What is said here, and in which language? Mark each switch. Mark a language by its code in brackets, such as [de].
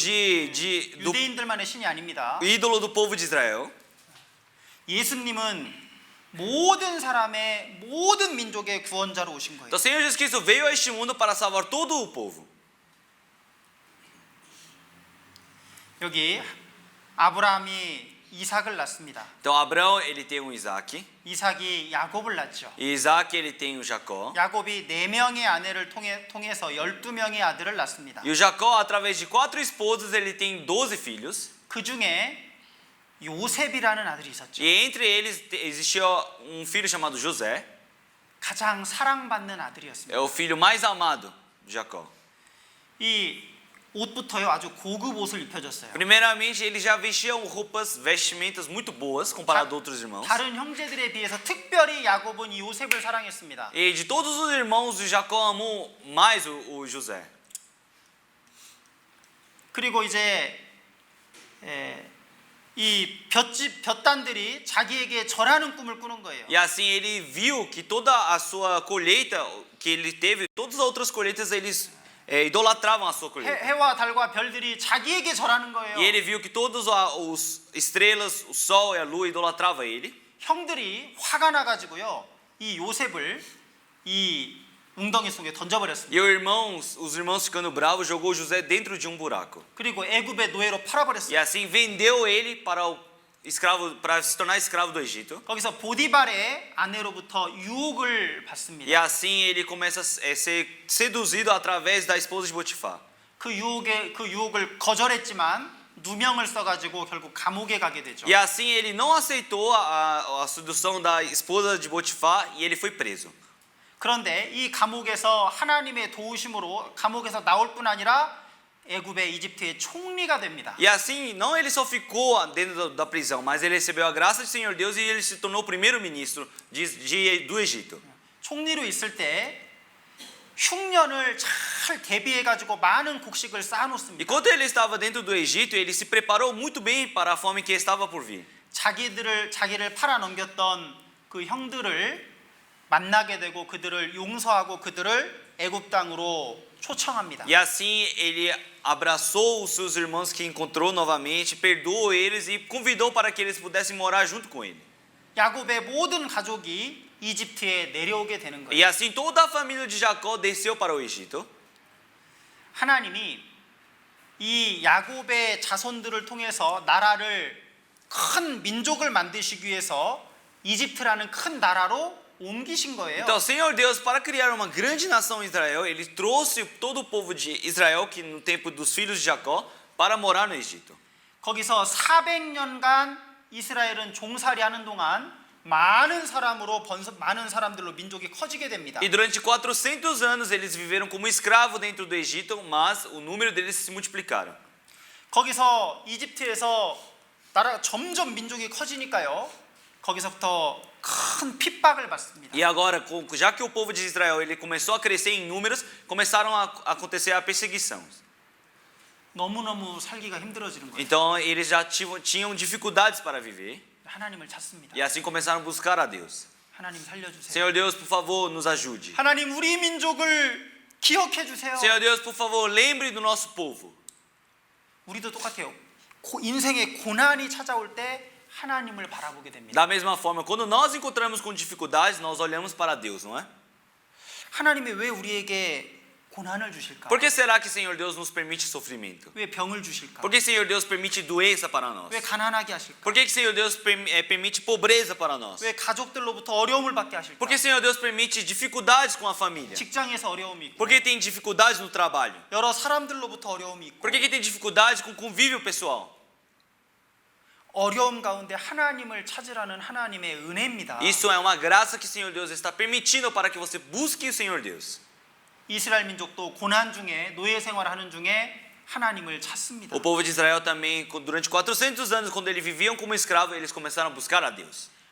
[ko] 유대인들만의 신이 아닙니다. [pt] ídolo do povo de Israel. [ko] 예수님은 모든 사람의 모든 민족의 구원자로 오신 거예요. [pt] Então, o Senhor Jesus Cristo veio a este mundo para salvar todo o povo. [ko] 여기 아브라함이 이삭을 낳습니다. [pt] Então, Abraão ele tem Isaac. [ko] 이삭이 야곱을 낳죠. [pt] E Isaac ele tem o Jacó. [ko] 야곱이 4명의 아내를 통해서 12명의 아들을 낳습니다. [pt] E o Jacó, através de 4 esposas, ele tem 12 filhos. [ko] 그 중에 요셉이라는 아들이 있었죠. [pt] E entre eles existia um filho chamado José. [ko] 가장 사랑받는 아들이었습니다. [pt] É o filho mais amado de Jacó. [ko] 이 옷부터요 아주 고급 옷을 입혀줬어요. [pt] Primeiramente, ele já vestia vestimentas muito boas comparado a outros irmãos. [ko] 다른 형제들에 비해서 특별히 야곱은 이 요셉을 사랑했습니다. [pt] E de todos os irmãos, o Jacó amou mais o José. [ko] 그리고 이제 이 볕단들이 자기에게 절하는 꿈을 꾸는 거예요. [pt] E assim ele viu que toda a sua colheita que ele teve, todas as outras colheitas eles idolatravam a sua colheita. [ko] 해와 달과 별들이 자기에게 절하는 거예요. [pt] E ele viu que todas as estrelas, o sol e a lua idolatravam ele. [ko] 형들이 화가 나가지고요 이 요셉을 이 웅덩이 속에 던져버렸습니다. [pt] E os irmãos ficando bravos, jogou José dentro de um buraco. [ko] 그리고 애굽의 노예로 [pt] E [ko] 팔아버렸어요. [pt] assim vendeu ele para se tornar escravo do Egito. [ko] 거기서 보디발의 아내로부터 유혹을 받습니다. [pt] E assim ele começa a ser seduzido através da esposa de Potifar. [ko] 그 유혹을 거절했지만 누명을 써가지고 결국 감옥에 가게 되죠. [pt] E assim ele não aceitou a sedução da esposa de Potifar e ele foi preso. [ko] 그런데 이 감옥에서 하나님의 도우심으로 감옥에서 나올 뿐 아니라 애굽의 이집트의 총리가 됩니다. [pt] E assim, não ele só ficou dentro da prisão, mas ele recebeu a graça do Senhor Deus e ele se tornou o primeiro-ministro do Egito. [ko] 총리로 있을 때 흉년을 잘 대비해 가지고 많은 곡식을 쌓아 [pt] E [ko] 놓습니다. [pt] quando ele estava dentro do Egito, ele se preparou muito bem para a fome que estava por vir. [ko] 자기를 팔아 넘겼던 그 형들을 만나게 되고 그들을 용서하고 그들을 애굽 땅으로 초청합니다. [pt] E assim ele abraçou os seus irmãos que encontrou novamente, perdoou eles e convidou para que eles pudessem morar junto com ele. [ko] 야곱의 모든 가족이 이집트에 내려오게 되는 거예요. [pt] E assim toda a família de Jacó desceu para o Egito. [ko] 하나님이 이 야곱의 자손들을 통해서 나라를 큰 민족을 만드시기 위해서 이집트라는 큰 나라로 옮기신 거예요. [pt] Então, o Senhor Deus, para criar uma grande nação em Israel, ele trouxe todo o povo de Israel, que no tempo dos filhos de Jacó, para morar no Egito. [ko] 거기서 400년간 이스라엘은 종살이하는 동안 많은 사람들로 민족이 커지게 됩니다. [pt] E durante 400 anos eles viveram como escravos dentro do Egito, mas o número deles se multiplicaram. [ko] 거기서 이집트에서 나라가 점점 민족이 커지니까요. 거기서부터 큰 핍박을 받습니다. [pt] E agora, já que o povo de Israel ele começou a crescer em números, começaram a acontecer a perseguição. [ko] 너무너무 살기가 힘들어지는 거예요. [pt] Então eles já tinham dificuldades para viver. [ko] 하나님을 찾습니다. [pt] E assim começaram a buscar a Deus. [ko] 하나님 살려주세요. [pt] Senhor Deus, por favor, nos ajude. [ko] 하나님 우리 민족을 기억해 주세요. [pt] Senhor Deus, por favor, lembre do nosso povo. [ko] 우리도 똑같아요. 인생의 고난이 찾아올 때 하나님을 바라보게 됩니다. [pt] Da mesma forma, quando nós encontramos com dificuldades, nós olhamos para Deus, não é? [ko] 하나님이 왜 우리에게 고난을 주실까? [pt] Por que será que Senhor Deus nos permite sofrimento? [ko] 왜 병을 주실까? [pt] Por que Senhor Deus permite doença para nós? [ko] 왜 가난하게 하실까? [pt] Por que Senhor Deus permite pobreza para nós? [ko] 왜 가족들로부터 어려움을 받게 하실까? [pt] Por que Senhor Deus permite dificuldades com a família? [ko] 직장에서 어려움이 있고 [pt] Por que tem dificuldades no trabalho? [ko] 여러 사람들로부터 어려움이 있고 [pt] Por que tem dificuldade com o convívio pessoal? [ko] 어려움 가운데 하나님을 찾으라는 하나님의 은혜입니다. [pt] Isso é uma graça que o Senhor Deus está permitindo para que você busque o Senhor Deus. [ko] 이스라엘 민족도 고난 중에 노예 생활하는 중에 하나님을 찾습니다. [pt] O povo de Israel também, durante 400 anos, quando eles viviam como escravos, eles começaram a buscar a Deus.